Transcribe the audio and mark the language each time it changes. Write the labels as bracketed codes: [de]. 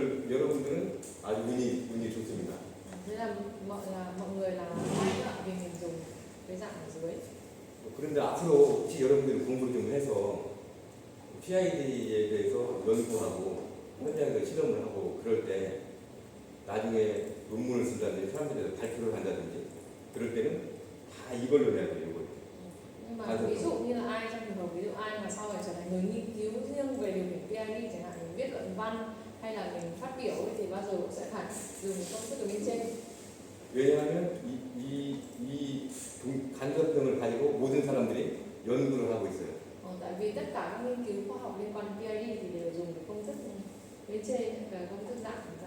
[ko] 여러분들은 아주 운이 좋습니다. [vi] Thế là mọi người là may ạ, vì mình dùng cái dạng ở dưới. [ko] 그런데 앞으로 혹시 여러분들이 공부를 좀 해서 PID에 대해서 연구하고 현장에서 실험을 하고 그럴 때 나중에 논문을 쓴다든지 사람들한테 발표를 한다든지 그럴 때는 다 이걸로 해야 돼요. 이걸. [vi] Nhưng mà ví dụ như là ai trong trường hợp ví dụ ai mà sau này trở thành người nghiên cứu riêng về điều khiển PID chẳng hạn, mình viết luận văn hay là mình phát biểu ấy, thì bao giờ cũng sẽ phải dùng công thức ở bên trên. [ko] 왜냐하면 이 간접병을 가지고 모든 사람들이 연구를 하고 있어요. [vi] Tại vì tất cả các nghiên cứu khoa học liên quan đến PID thì đều dùng cái công thức bên trên, cái công thức dạng